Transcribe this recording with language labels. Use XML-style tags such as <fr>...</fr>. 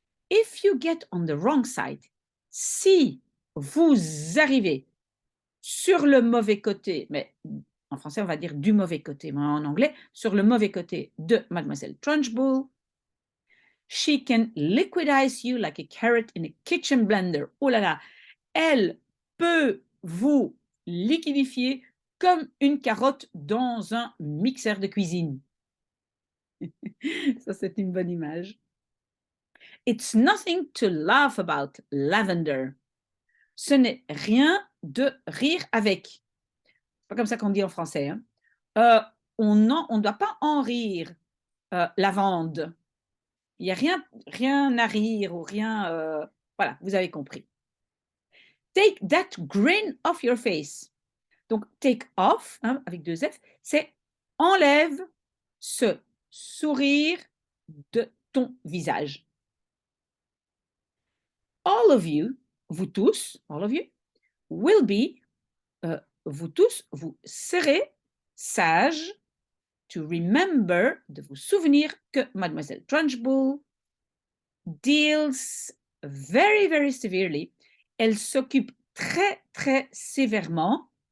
<en>If you get on the wrong side,</en> <fr>si vous arrivez sur le mauvais côté, mais en français on va dire du mauvais côté, mais en anglais, sur le mauvais côté de Mademoiselle Trunchbull,</fr> <en>she can liquidize you like a carrot in a kitchen blender.</en> <fr>Oh là là, elle peut vous liquidifier comme une carotte dans un mixeur de cuisine. Ça, c'est une bonne image.</fr> <en>It's nothing to laugh about, Lavender.</en> <fr>Ce n'est rien de rire avec. C'est pas comme ça qu'on dit en français. Hein. On ne doit pas en rire, lavande. Il n'y a rien à rire ou rien. Voilà, vous avez compris.</fr> <en>Take that grin off your face.</en> <fr>Donc,</fr> <en>take off,</en> <fr>hein, avec deux F, c'est enlève ce sourire de ton visage.</fr> <en>All of you,</en> <fr>vous tous,</fr> <en>all of you, will be,</en> <fr>vous tous, vous serez sages</fr> <en>to remember,</en> <fr>de vous souvenir que Mademoiselle Trunchbull</fr> <en>deals very, very severely,</en> <fr>elle s'occupe très, très sévèrement</fr>